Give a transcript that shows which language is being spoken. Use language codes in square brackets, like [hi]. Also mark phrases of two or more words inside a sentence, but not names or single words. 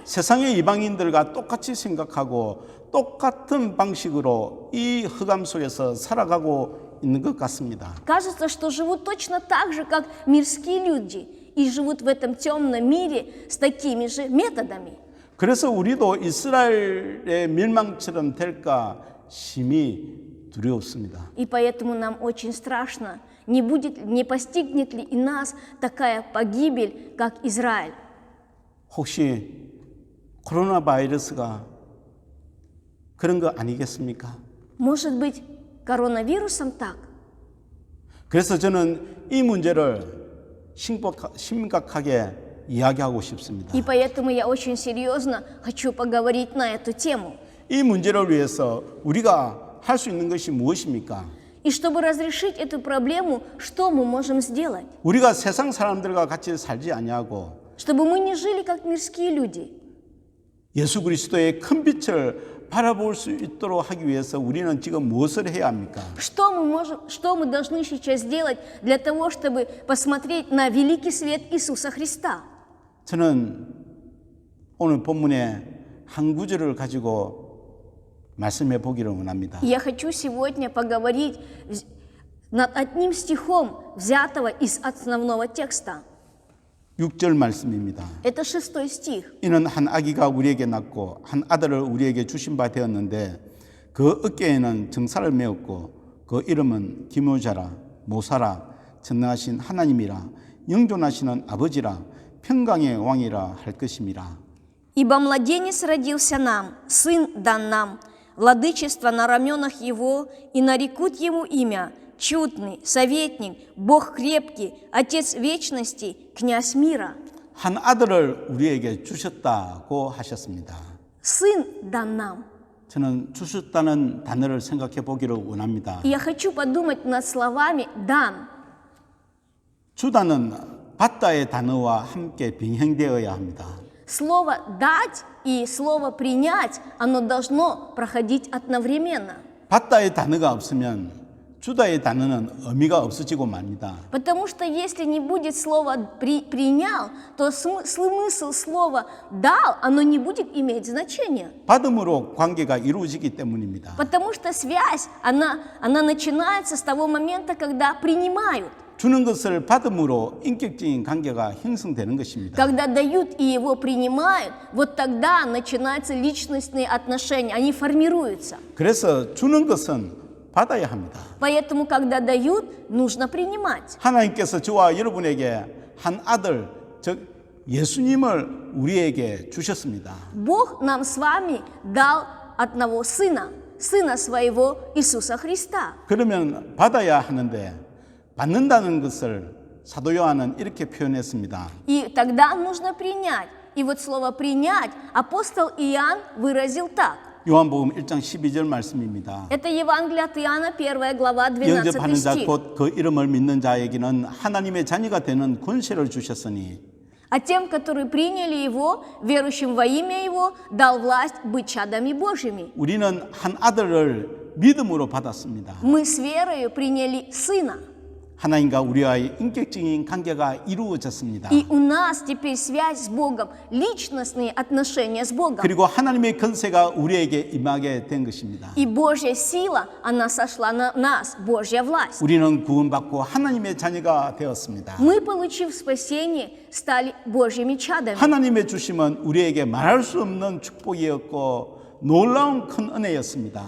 [ko] 세상의 이방인들과 똑같이 생각하고 똑같은 방식으로 이 흑암 속에서 살아가고 있는 것 같습니다. [ru] Кажется, что живут точно так же, как мирские люди, и живут в этом темном мире с такими же методами. [ko] 그래서 우리도 이스라엘의 멸망처럼 될까 심히 두려웠습니다. [ru] И поэтому нам очень страшно, не постигнет ли и нас такая погибель, как Израиль. [ko] 혹시 코로나 바이러스가 그런 거 아니겠습니까? [ru] Может быть, коронавирусом так? [ko] 그래서 저는 이 문제를 심각하게 이야기하고 싶습니다. [ru] И поэтому я очень серьезно хочу поговорить на эту тему. [ko] 이 문제를 위해서 우리가 할 수 있는 것이 무엇입니까? [ru] И чтобы разрешить эту проблему, что мы можем сделать? [ko] 우리가 세상 사람들과 같이 살지 아니하고 [ru] Чтобы мы не жили как мирские люди. [ko] 예수 그리스도의 큰 빛을 바라볼 수 있도록 하기 위해서 우리는 지금 무엇을 해야 합니까? [ru] Что мы должны сейчас сделать для того, чтобы посмотреть на великий свет Иисуса Христа? [ko] 저는 오늘 본문의 한 구절을 가지고 말씀해 보기를 원합니다. [ru] Я хочу сегодня поговорить над одним стихом, взятого из основного текста. [ko] 6절 말씀입니다. [ru] Это 6 стих. [ko] 이는 한 아기가 우리에게 낳고 한 아들을 우리에게 주신 바 되었는데 그 어깨에는 정사를 메었고 그 이름은 기묘자라 모사라 전능하신 하나님이라 영존하시는 아버지라 평강의 왕이라 할 것임이라. [ru] «Ибо младенец родился нам, сын дан нам, владычество на раменах его, и нарекут ему имя, чудный, советник, Бог крепкий, Отец вечности, князь мира». [ko] 한 아들을 우리에게 주셨다고 하셨습니다. [ru] Сын дан нам. [ko] 저는 주셨다는 단어를 생각해 보기를 원합니다. [ru] И я хочу подумать над словами «дам». [ko] 주다는 받다의 단어와 함께 병행되어야 합니다. [ru] Слово «дать» и слово «принять», оно должно проходить одновременно. [ko] 받다의 단어가 없으면 주다의 단어는 의미가 없어지고 맙니다. [ru] Потому что если не будет слова «принял», то смысл слова «дал», оно не будет иметь значения. [ko] 받음으로 관계가 이루어지기 때문입니다. [ru] Потому что связь, она начинается с того момента, когда принимают. [ko] 주는 것을 받음으로 인격적인 관계가 형성되는 것입니다. [ru] Когда дают и его принимают, вот тогда начинаются личностные отношения, они формируются. [ko] 그래서 주는 것은 받아야 합니다. [ru] Поэтому, когда дают, нужно принимать. [ko] 하나님께서 저와 여러분에게 한 아들, 즉 예수님을 우리에게 주셨습니다. [ru] Бог нам с вами дал одного сына, сына своего Иисуса Христа. [ko] 그러면 받아야 하는데 받는다는 것을 사도 요한은 이렇게 표현했습니다. [ru] И тогда нужно принять. И вот слово «принять» апостол Иоанн выразил так. [ko] 요한복음 1장 12절 말씀입니다. [ru] Это Евангелие от Иоанна, 1 глава, 12 [ko] 영접하는 자 [ru] стих. [ko] 곧 그 이름을 믿는 자에게는 하나님의 자녀가 되는 권세를 주셨으니 [ru] А тем, которые приняли Его, верующим во имя Его, дал власть быть чадами Божьими. [ko] 우리는 한 아들을 믿음으로 받았습니다. [ru] Мы с верою приняли Сына. [ko] 하나님과 우리와의 인격적인 관계가 이루어졌습니다. [ru] И у нас теперь связь с Богом, личностные отношения с Богом. [ko] 그리고 하나님의 권세가 우리에게 임하게 된 것입니다. [ru] И Божья сила, она сошла на нас, Божья власть. [ko] 우리는 구원받고 하나님의 자녀가 되었습니다. [ru] Мы, получив спасение, стали Божьими чадами. [ko] 하나님의 주심은 우리에게 말할 수 없는 축복이었고 놀라운 큰 은혜였습니다.